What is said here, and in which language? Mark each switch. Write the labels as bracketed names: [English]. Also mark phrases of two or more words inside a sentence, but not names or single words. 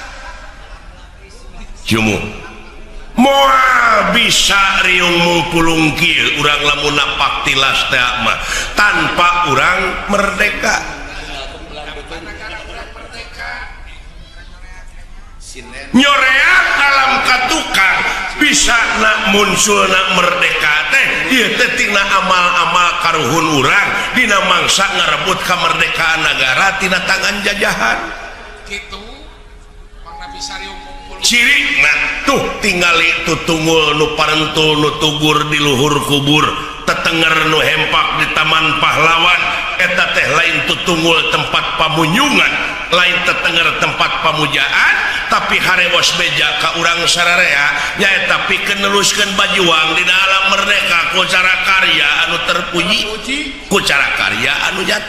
[Sundanese] jumu moal bisa riung mungkulung kieu urang lamun napak tilas teh mah tanpa urang merdeka nyoreak alam katukang bisa nak muncul nak merdeka teh ieu teh tina amal-amal karuhun urang dina mangsa ngarebut kamerdekaan negara tina tangan jajahan Gitu. Mang Nabi Sariung kumpul. ciri nah tuh tingali tutunggul nu parentul nu tugur di luhur kubur tetenger nu hempak di taman pahlawan eta teh lain tutunggul tempat pamunyungan lain tetenger tempat pamujaan tapi harewos beja ka urang sararea nyaeta pikeun neluskeun bajuang dina alam merdeka ku cara karya anu terpuji ku cara karya anu nyata